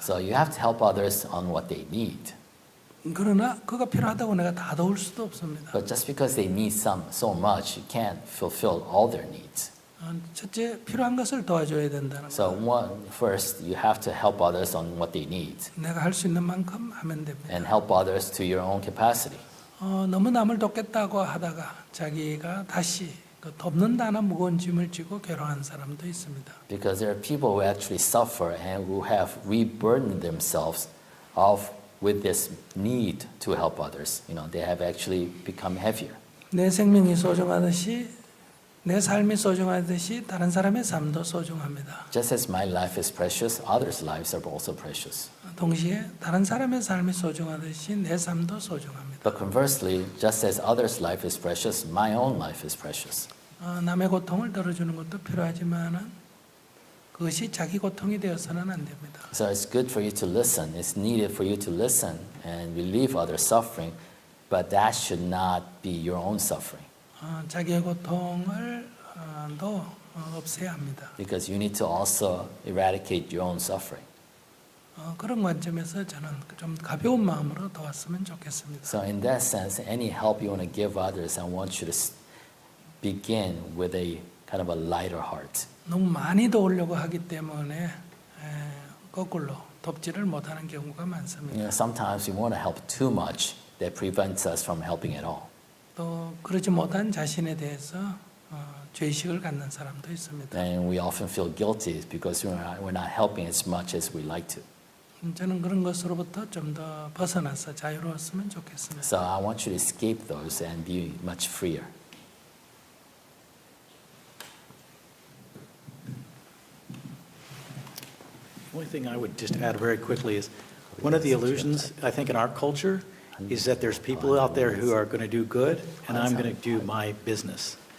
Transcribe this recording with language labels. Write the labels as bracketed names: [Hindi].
[English] So you have to help others on what they need. [Korean] 그러나 그가 필요하다고 내가 다 도울 수도 없습니다. [English] But just because they need so much, you can't fulfill all their needs. [Korean] 첫째, 필요한 것을 도와줘야 된다는 [English] So [Korean] 거. [English] first, you have to help others on what they need [Korean] 내가 할 수 있는 만큼 하면 됩니다. [English] and help others to your own capacity. [Korean] 너무 남을 돕겠다고 하다가 자기가 다시 돕는다는 무거운 짐을 지고 괴로워하는 사람도 있습니다. [English] Because there are people who actually suffer and who have reburdened themselves with this need to help others. They have actually become heavier. [Korean] 내 생명이 소중하듯이 내 삶이 소중하듯이 다른 사람의 삶도 소중합니다. [English] Just as my life is precious, others' lives are also precious. [Korean] 동시에 다른 사람의 삶이 소중하듯이 내 삶도 소중합니다. [English] But conversely, just as others' life is precious, my own life is precious. [Korean] 남의 고통을 덜어주는 것도 필요하지만은 그것이 자기 고통이 되어서는 안 됩니다. [English] So it's good for you to listen. It's needed for you to listen and relieve others' suffering, but that should not be your own suffering. [Korean] 자기의 고통을 도 없애야 합니다. [English] Because you need to also eradicate your own suffering. [Korean] 그런 관점에서 저는 좀 가벼운 마음으로 도왔으면 좋겠습니다. [English] So in that sense, any help you want to give others, I want you to begin with a kind of a lighter heart. [Korean] 너무 많이 도우려고 하기 때문에 거꾸로 돕지를 못하는 경우가 많습니다. [English] Sometimes we want to help too much that prevents us from helping at all. [Korean] 또 그러지 못한 자신에 대해서 죄의식을 갖는 사람도 있습니다. [English] And we often feel guilty because we're not helping as much as we like to. [Korean] 저는 그런 것으로부터 좀 더 벗어나서 자유로웠으면 좋겠습니다. [English] So I want you to escape those and be much freer. The only thing I would just add very quickly is one of the illusions, I think, in our culture is that there's people out there who are going to do good and I'm going to do my business.